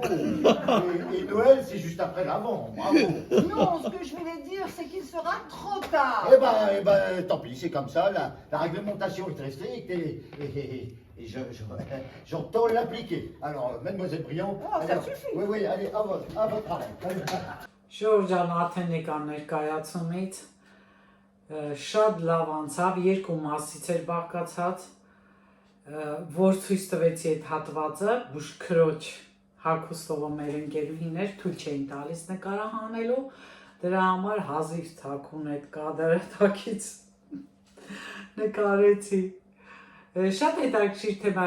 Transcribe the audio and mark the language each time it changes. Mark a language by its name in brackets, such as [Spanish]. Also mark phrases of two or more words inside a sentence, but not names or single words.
[French] Et Noël, c'est juste après l'avant, bravo. Non, ce que je voulais dire, c'est qu'il sera trop tard. Eh ben, tant pis, c'est comme ça, la réglementation est très stricte et Et j'entends l'appliquer. Alors, mademoiselle Briand. Oh, ça alors, suffit. Oui, oui, allez, à votre travail. [Armenian] Շուրջան արդեն եկան ներկայացումից, շատ լավ անցավ, երկու մասից էր բաղկացած, որ ցույց տվեցի այդ հատվածը, Բուժքրոջ Հակոստովը մեր ընկերուհին էր, թույլ չէին տալիս նկարահանելու, դրա համար հազիվ թաքուն այդ կադրը թաքից նկարեցի։ Շատ հետաքրքիր թեմա